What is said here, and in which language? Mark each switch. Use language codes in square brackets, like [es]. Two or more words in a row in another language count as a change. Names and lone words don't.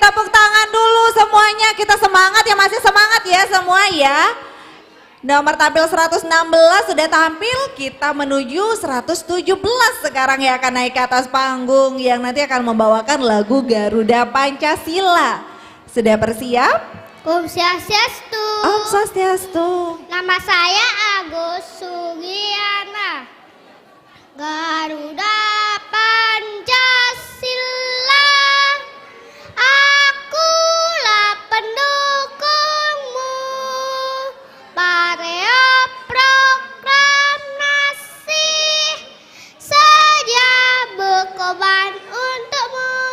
[id] Tepuk tangan dulu semuanya. Kita semangat ya, masih semangat ya semua ya. Nomor tampil 116 sudah tampil, kita menuju 117 sekarang yang akan naik ke atas panggung yang nanti akan membawakan lagu Garuda Pancasila. Sudah bersiap? Om Swastiastu. Om Swastiastu. Nama saya Agus Sugiyana. Garuda Pancasila, akulah pendukungmu. Patriot proklamasi, sedia berkorban untukmu.